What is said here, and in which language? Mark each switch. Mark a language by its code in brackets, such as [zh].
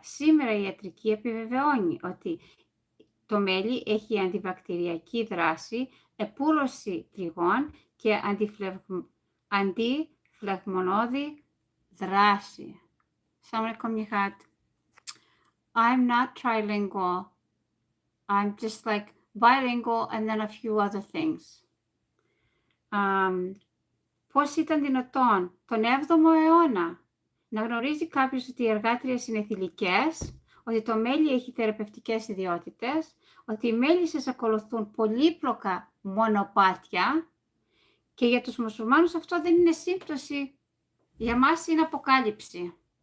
[el] Σήμερα η ιατρική επιβεβαιώνει ότι το μέλι έχει αντιβακτηριακή δράση, επούλωση τριγών και αντιφλεγμονώδη δράση. [en] Assalamualaikum, Nihat. I'm not trilingual. I'm just like bilingual and then a few other things. [el] Πώς ήταν δυνατόν τον 7ο αιώνα να γνωρίζει κάποιος ότι οι εργάτριες είναι θηλυκές, ότι το μέλι έχει θεραπευτικές ιδιότητες, ότι οι μέλισσες ακολουθούν πολύπλοκα μονοπάτια και για τους μουσουλμάνους αυτό δεν είναι σύμπτωση, για μας είναι αποκάλυψη.